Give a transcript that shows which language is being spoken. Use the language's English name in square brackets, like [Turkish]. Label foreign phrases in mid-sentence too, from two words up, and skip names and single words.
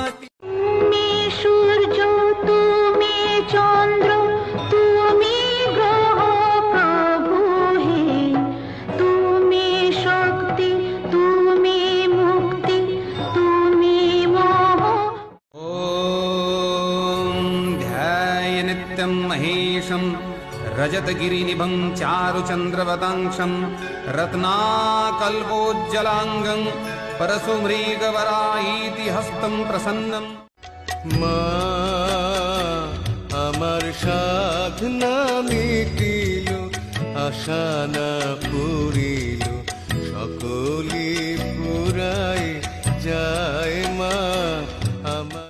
[Bangla] তুমি সূর্য তুমি চন্দ্র তুমি গ্রহ প্রভু হে। তুমি শক্তি তুমি মুক্তি তুমি মোহ। [Sanskrit] ॐ ध्याय नित्यं महेशं रजतगिरिनिभं चारुचन्द्रवदंशं रत्नाकल्पोज्जलाङ्गं परशुमृगवराहीति हस्तं प्रसन्नम्। [Bangla] মা আমার সাধনা মিটিল, আশা না পুরিল, সকলি পুরাই যায় মা আমার।